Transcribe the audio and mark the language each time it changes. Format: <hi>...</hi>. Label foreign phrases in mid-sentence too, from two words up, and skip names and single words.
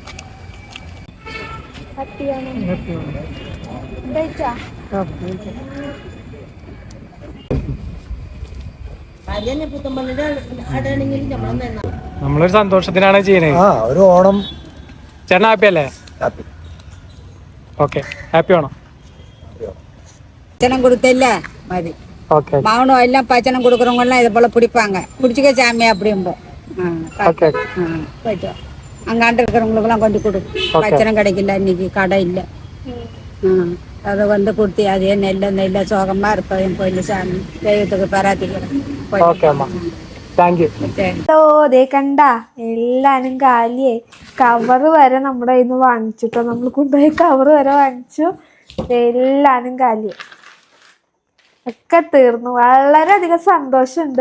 <ml>നമ്മളൊരു സന്തോഷത്തിനാണ് ചെയ്യുന്നത്. ഒരു ഓണം. ചേട്ടൻ ഹാപ്പി അല്ലേ? ഓക്കെ, ഹാപ്പി ആണോ?</ml> <ta>பச்சனம் கொடுத்தல மதி ஓகே. மாவனும் எல்லாம் பச்சனம் கொடுக்குறவங்கலாம் இதை போல பிடிப்பாங்க. பிடிச்சிக்க சாமி அப்படிம்போம். ஓகே. போயிட்டு அங்காண்டு இருக்கிறவங்களுக்கெல்லாம் கொண்டு கொடு. பச்சனம் கிடைக்கல, இன்னைக்கு கடை இல்லை. அதை வந்து கொடுத்து அதே நெல்ல சோகமா இருப்பேன். போயிட்டு சாமி தெய்வத்துக்கு பராத்திக்கிறேன்.</ta> <ml>ഓക്കെ അമ്മ,</ml> <en>thank you.</en> <ml>ദേ കണ്ട എല്ലാനും കാലിയായി. കവറ് വരെ നമ്മുടെ കയ്യിൽ നിന്ന് വാങ്ങിച്ചിട്ടോ. നമ്മൾ കൊണ്ടുപോയി കവറ് വരെ വാങ്ങിച്ചു. എല്ലാനും കാലിയായി, ഒക്കെ തീർന്നു. വളരെയധികം സന്തോഷമുണ്ട്.</ml>